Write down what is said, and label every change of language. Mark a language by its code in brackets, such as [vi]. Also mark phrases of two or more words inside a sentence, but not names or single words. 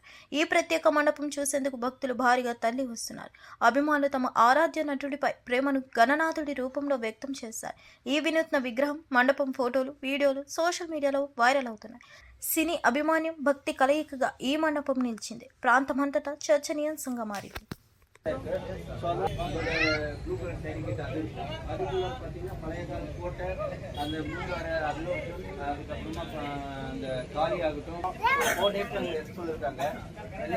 [te] ఈ ప్రత్యేక మండపం చూసేందుకు భక్తులు భారీగా తరలి వస్తున్నారు. అభిమానులు తమ ఆరాధ్య నటుడిపై ప్రేమను గణనాథుడి రూపంలో వ్యక్తం చేశారు. ఈ వినూత్న విగ్రహం, మండపం ఫోటోలు, వీడియోలు సోషల్ మీడియాలో వైరల్ అవుతున్నాయి. సినీ అభిమాన్యం, భక్తి కలయికగా ఈ మండపం నిలిచింది. ప్రాంతమంతటా చర్చనీయాంశంగా మారింది. [ta] பார்த்தீங்கன்னா பழைய கால கோட்டை, அந்த மூணாறு அருளோட்டம், அதுக்கப்புறமா அந்த காளி ஆகட்டும், 4 days அங்கே ரெஸ்ட் இருக்காங்க இல்லையா.